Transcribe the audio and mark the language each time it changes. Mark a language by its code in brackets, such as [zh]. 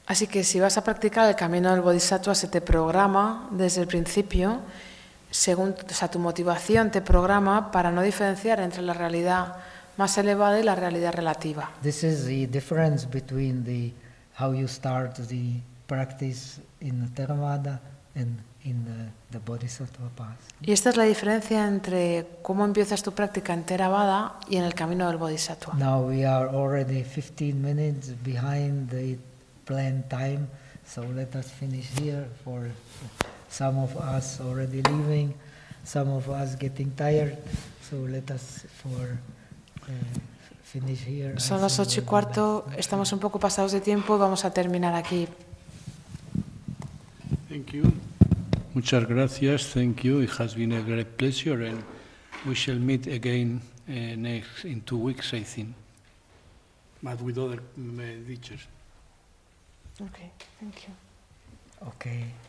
[es] Así que si vas a practicar el camino del Bodhisattva, se te programa desde el principio, según, o sea, tu motivación te programa para no diferenciar entre la realidad más elevada y la realidad relativa. [en] This is the difference between the how you start the practice in the Theravada and in the Bodhisattva path. [es] Y esta es la diferencia entre cómo empiezas tu práctica en Theravada y en el camino del Bodhisattva. [en] Now we are already 15 minutes behind the planned time, so let us finish here for some of us already leaving, some of us getting tired, so let us for finish here. [es] Son las 8:15, estamos un poco pasados de tiempo, vamos a terminar aquí. [en] Thank you. [es] Muchas gracias, [en] thank you. It has been a great pleasure and we shall meet again next in 2 weeks, I think. But with other teachers. Okay, thank you. Okay.